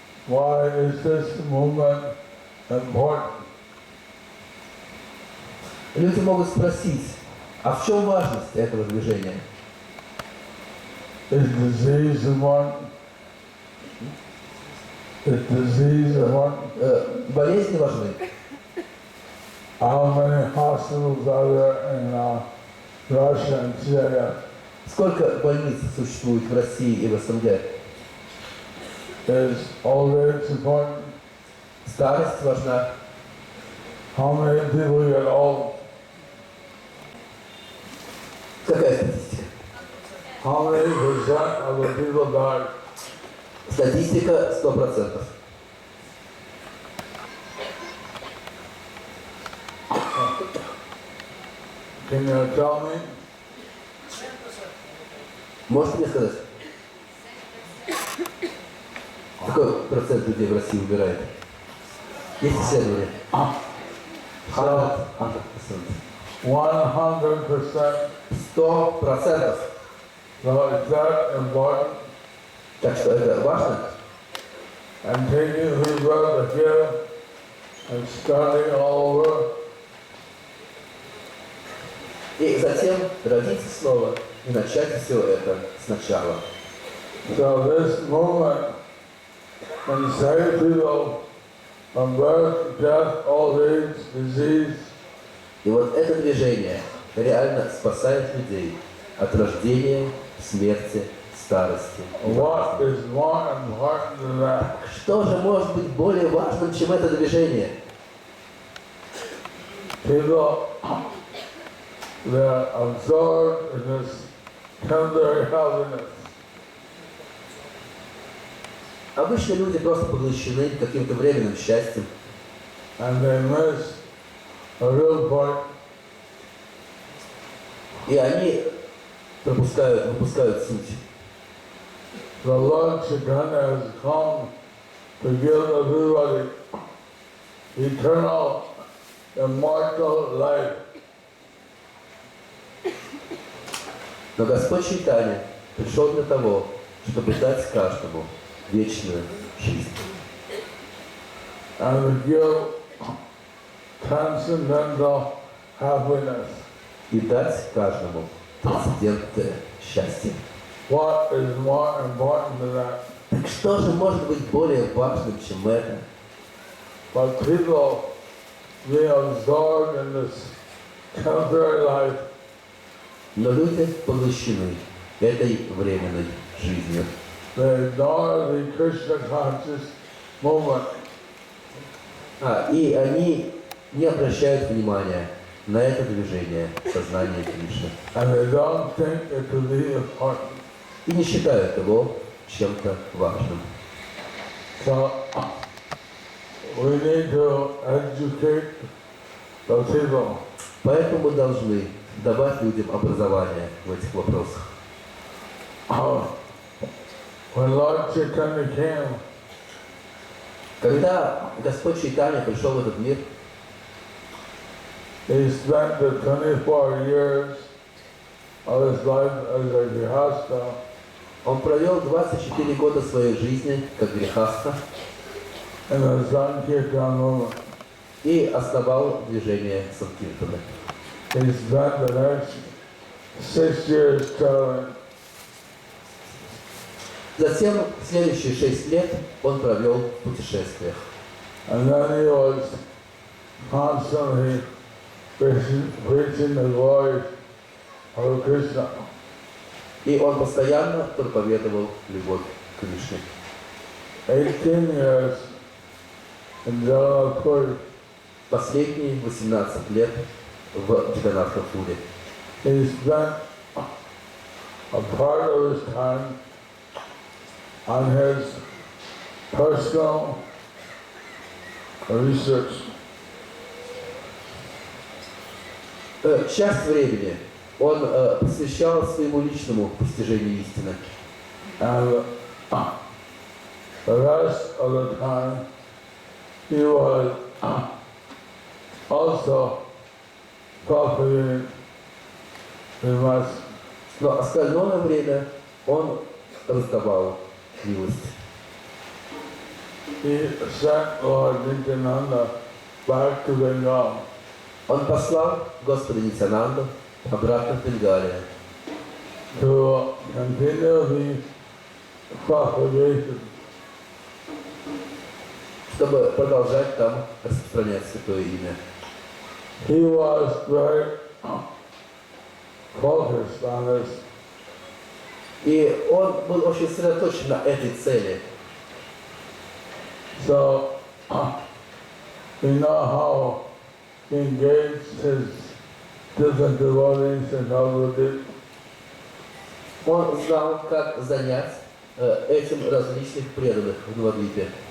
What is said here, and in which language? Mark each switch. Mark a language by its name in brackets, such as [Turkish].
[English] why is this movement important? [Russian] Люди могут спросить, а в чем важность этого движения? [English] Is disease important? Is disease important? [Russian] Болезни важны. [English] How many hospitals are there in Russia and Syria? [Russian] Сколько больниц существует в России и в СНГ? [English] Is old age important? [Russian] Старость важна. [English] How many people get old? [Russian] Какая статистика? [English] How many percent of the people die? [Russian] Статистика 100%. [English] Can you tell me? [Russian] Можете мне сказать? Какой процент людей в России умирает? Есть исследования? 100%. 100%. 100%. [English] So is that important? [Russian] Так что это важно? [English] And taking rebirth again and starting all over. [Russian] И затем родиться снова и начать все это сначала. [English] So this movement can save people from birth, death, old age, disease. [Russian] И вот это движение реально спасает людей от рождения, смерти, старости. [English] What is more important than that? [Russian] Что же может быть более важным, чем это движение? [English] People, they're absorbed in this temporary happiness. [Russian] Обычно люди просто поглощены каким-то временным счастьем, [English] And they miss a real point. [Russian] и они выпускают суть. [English] The Lord Chaitanya has come to give everybody eternal, immortal life. [Russian] Но Господь Чайтанья пришел для того, чтобы дать каждому вечную жизнь. [English] And to give transcendental happiness. [Russian] И дать каждому трансцендентное счастье. [English] What is more important than that? [Russian] Так что же может быть более важным, чем это? [English] But people being absorbed in this temporary life, [Russian] Но люди поглощены этой временной жизнью. [English] they ignore the Krishna conscious movement. [Russian] И они не обращают внимания на это движение сознания Кришны. [English] And they don't think it to be important. [Russian] И не считают его чем-то важным. [English] So we need to educate the people. [Russian] Поэтому мы должны давать людям образование в этих вопросах. [English] When Lord Chaitanya came, [Russian] Когда Господь Чайтанья пришел в этот мир, [English] he spent the 24 years of his life as a grihastha. [Russian] он провел 24 года своей жизни как грехастха [English] In the Sankirtan movement. [Russian] и основал движение Санкиртана. [English] He spent the next 6 years traveling. [Russian] Затем следующие 6 лет он провел в путешествиях. [English] And then he was constantly preaching the glories of Krishna. [Russian] И он постоянно проповедовал любовь к Кришне. [English] 18 years in Jagannath. [Russian] Последние 18 лет в Джаганнатхапуре. [English] He spent a part of his time on his personal research. [Russian] Часть времени он посвящал своему личному постижению истины. [English] And the rest of the time he was also propagating the message. [Russian] Но остальное время он раздавал милость. [English] he sent Lord Nityananda back to Bengal [Russian] Он послал Господа Нитьянанду обратно в Бенгалию, [English] to continue the propagation. [Russian] чтобы продолжать там распространять Святое Имя. [English] He was very focused on this. [Russian] И он был очень сосредоточен на этой цели. [English] So we know how he engaged his different devotees in Navadvip. [Russian] Он знал, как занять этим различных преданных в Навадвипе.